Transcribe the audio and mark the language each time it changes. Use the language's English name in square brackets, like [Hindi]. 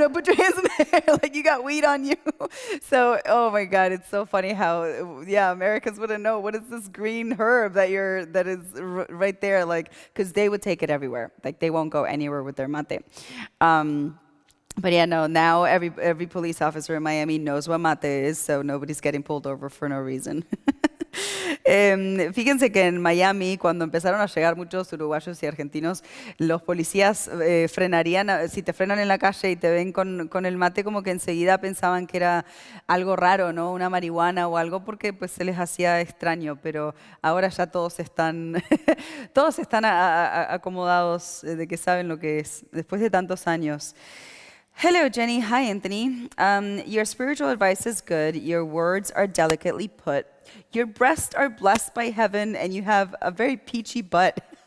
[English] Put your hands in the air, like you got weed on you. So, oh my God, it's so funny how, Americans wouldn't know what is this green herb that is right there, like, because they would take it everywhere. Like they won't go anywhere with their mate. But yeah, no, now every police officer in Miami knows what mate is, so nobody's getting pulled over for no reason. [Spanish] Fíjense que en Miami, cuando empezaron a llegar muchos uruguayos y argentinos, los policías frenarían, si te frenan en la calle y te ven con el mate, como que enseguida pensaban que era algo raro, ¿no? Una marihuana o algo, porque pues se les hacía extraño, pero ahora ya todos están, todos están acomodados de que saben lo que es, después de tantos años. [English] Hello, Jenny. Hi, Anthony. Your spiritual advice is good. Your words are delicately put. Your breasts are blessed by heaven, and you have a very peachy butt.